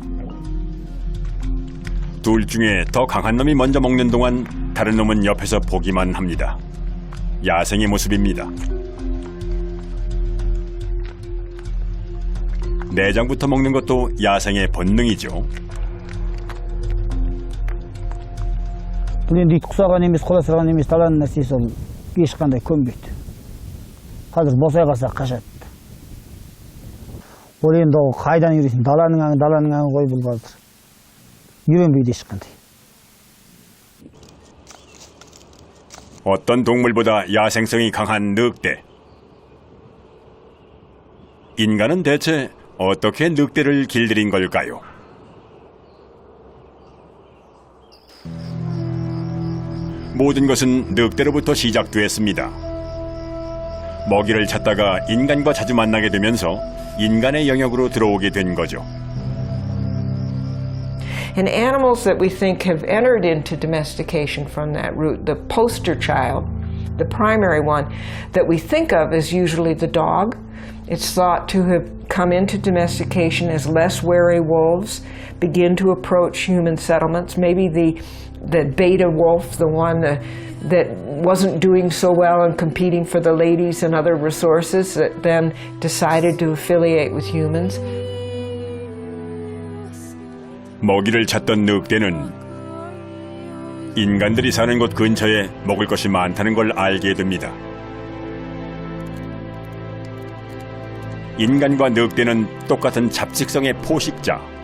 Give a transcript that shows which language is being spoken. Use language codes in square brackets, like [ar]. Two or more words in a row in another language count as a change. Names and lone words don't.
[ko] 둘 중에 더 강한 놈이 먼저 먹는 동안 다른 놈은 옆에서 보기만 합니다. 야생의 모습입니다. 내장부터 먹는 것도 야생의 본능이죠. [kk] бұл енді ит құсаған емес, қола сырған емес, талан нәрсесі ол ешқандай көнбейді. Қазір босай қалса қашады. Ол енді ол қайдан үйренсін? Даланың аңы ғой бұл қазір. үйренбейді ешқандай. [ko] 어떤 동물보다 야생성이 강한 늑대. 인간은 대체 어떻게 늑대를 길들인 걸까요? 모든 것은 늑대로부터 시작되었습니다. 먹이를 찾다가 인간과 자주 만나게 되면서 인간의 영역으로 들어오게 된 거죠. [en] And animals that we think have entered into domestication from that route, the poster child, the primary one that we think of is usually the dog. It's thought to have come into domestication as less wary wolves begin to approach human settlements. Maybe the beta wolf, the one that wasn't doing so well and competing for the ladies and other resources, that then decided to affiliate with humans. [ko] 먹이를 찾던 늑대는 인간들이 사는 곳 근처에 먹을 것이 많다는 걸 알게 됩니다. 인간과 늑대는 똑같은 잡식성의 포식자.